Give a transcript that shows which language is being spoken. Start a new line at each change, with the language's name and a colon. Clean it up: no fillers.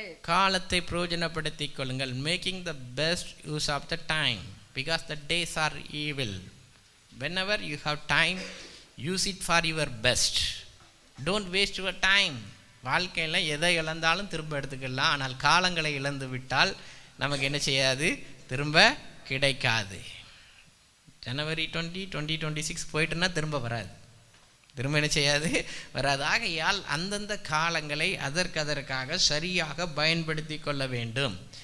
Tamil: காலத்தை பிரயோஜனப்படுத்திக் கொள்ளுங்கள்.
English: Making the best use of the time because the days are evil. Whenever you have time, use it for your best. Don't waste your time.
Tamil: வாழ்க்கையில் எதை இழந்தாலும் திரும்ப எடுத்துக்கலாம். ஆனால் காலங்களை இழந்து விட்டால் நமக்கு என்ன செய்யாது? திரும்ப கிடைக்காது. ஜனவரி 2026 போயிட்டுன்னா திரும்ப வராது, திரும்ப என்ன செய்யாது, வராது. ஆகையால் அந்தந்த காலங்களை அதற்காக சரியாக பயன்படுத்தி கொள்ள வேண்டும்.